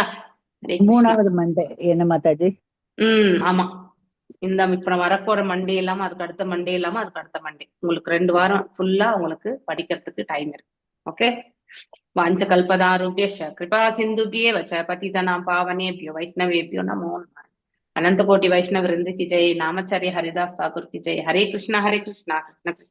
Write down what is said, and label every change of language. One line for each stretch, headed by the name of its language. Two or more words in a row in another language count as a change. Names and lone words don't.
Tamil: 3வது மண்டே என்ன மாதாஜி? ஆமா. இந்த இப்ப வரப்போற மண்டே இல்லாம அதுக்கு அடுத்த மண்டே இல்லாம அதுக்கு அடுத்த மண்டே உங்களுக்கு 2 வாரம் ஃபுல்லா உங்களுக்கு படிக்கிறதுக்கு டைம் இருக்கு.
Sanskrit: ஓகே, वाञ्छा कल्पतरुभ्यश्च कृपा सिन्धुभ्य एव च पतितानां पावनेभ्यो वैष्णवेभ्यो नमो नमः.
Hindi: अनंत कोटि वैष्णव वृंद की जय. नामाचार्य हरिदास ठाकुर की जय.
Sanskrit: हरे कृष्णा कृष्ण कृष्ण